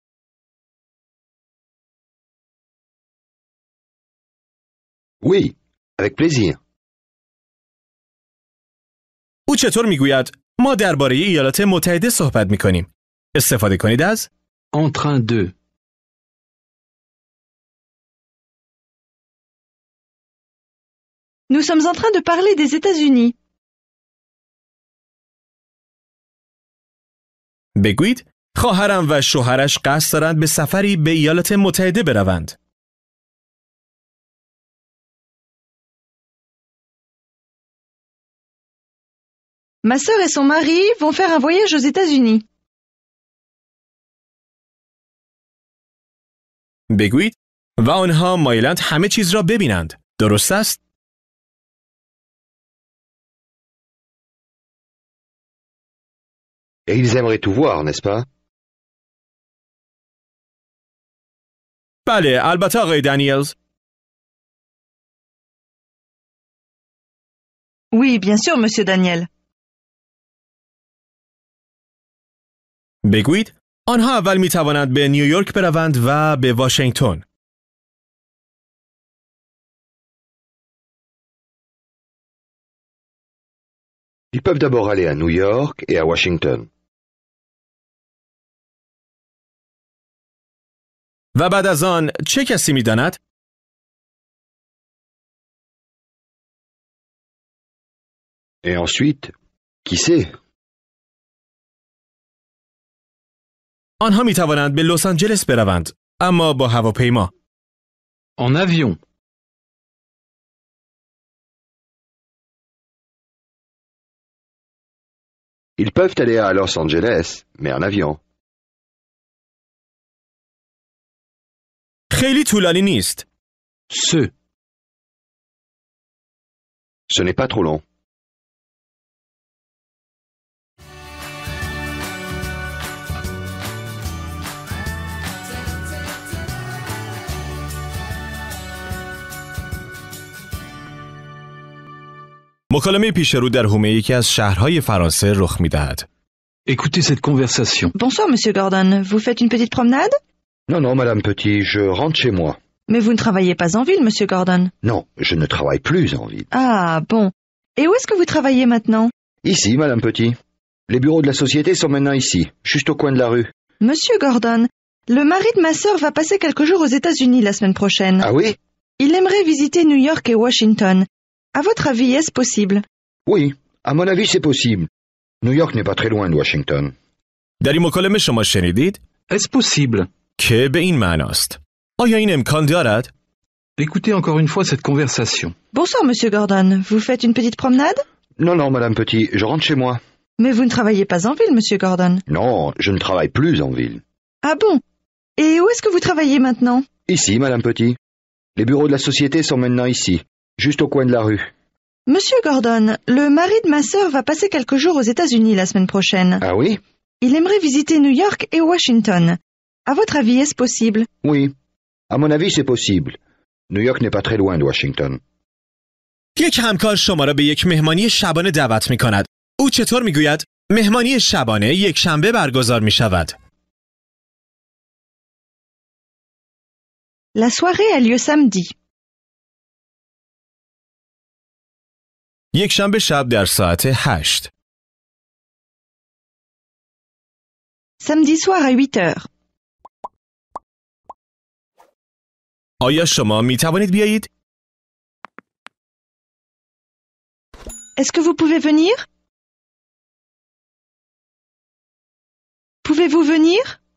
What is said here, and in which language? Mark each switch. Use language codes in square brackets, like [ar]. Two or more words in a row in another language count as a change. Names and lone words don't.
[fr] Oui, avec plaisir. [fa] او چطور می‌گوید؟ ما درباره ایالات متحده صحبت می‌کنیم. استفاده کنید از [fr] En train de. Nous sommes en train de parler des États-Unis. [fa] بگویید خواهرم و شوهرش قصد دارند به سفری به ایالات متحده بروند. [fr] Ma sœur et son mari vont faire un voyage aux États-Unis. [fa] بگویید و آنها مایلند همه چیز را ببینند. درست است؟ [fr] Et ils aimeraient tout voir, n'est-ce pas? [fa] بله، البته آقای دنیلز. [fr] Oui, bien sûr, monsieur Daniel. [fa] بگویید آنها اول می توانند به نیویورک بروند و به واشنگتن. [fr] Ils peuvent d'abord aller à New York et à Washington. [fa] و بعد از آن چه کسی می داند؟ [fr] Et ensuite, qui sait? [fa] آنها می توانند به لس آنجلس بروند، اما با هواپیما. [fr] En avion. Ils peuvent aller à Los Angeles, mais en avion. [fa] خیلی طولانی نیست. [fr] Ce. Ce n'est pas trop long. [fa] مکالمه پیش رو در حومه یکی از شهرهای فرانسه رخ می‌دهد. [fr] Écoutez cette conversation. Bonsoir, monsieur Gordon. Vous faites une petite promenade? Non, non, Madame Petit, je rentre chez moi. Mais vous ne travaillez pas en ville, monsieur Gordon. Non, je ne travaille plus en ville. Ah, bon. Et où est-ce que vous travaillez maintenant? Ici, Madame Petit. Les bureaux de la société sont maintenant ici, juste au coin de la rue. Monsieur Gordon, le mari de ma sœur va passer quelques jours aux États-Unis la semaine prochaine. Ah oui? Il aimerait visiter New York et Washington. À votre avis, est-ce possible? Oui, à mon avis, c'est possible. New York n'est pas très loin de Washington. [fa] در این مکالمه شما شنیدید [fr] Est-ce possible? [fa] که به این معناست. آیا این امکان دارد؟ [fr] Écoutez encore une fois cette conversation. Bonsoir, monsieur Gordon. Vous faites une petite promenade? Non, non, Madame Petit, je rentre chez moi. Mais vous ne travaillez pas en ville, monsieur Gordon. Non, je ne travaille plus en ville. Ah bon? Et où est-ce que vous travaillez maintenant? Ici, Madame Petit. Les bureaux de la société sont maintenant ici, juste au coin de la rue. Monsieur Gordon, le mari de ma sœur va passer quelques jours aux États-Unis la semaine prochaine. Ah oui? Il aimerait visiter New York et Washington. À votre avis, est-ce possible? Oui, à mon avis, c'est possible. New York n'est pas très loin de Washington. [fa] یک همکار شما را به یک مهمانی شبانه دعوت می کند. او چطور می گوید؟ مهمانی شبانه یک شنبه برگزار می شود. [fr] La soirée a lieu samedi. [fa] یک شنبه شب در ساعت 8. [fr] Samedi soir à 8 heures. [fa] آیا شما می توانید بیایید؟ [fr] Est-ce que vous pouvez venir? Pouvez-vous venir?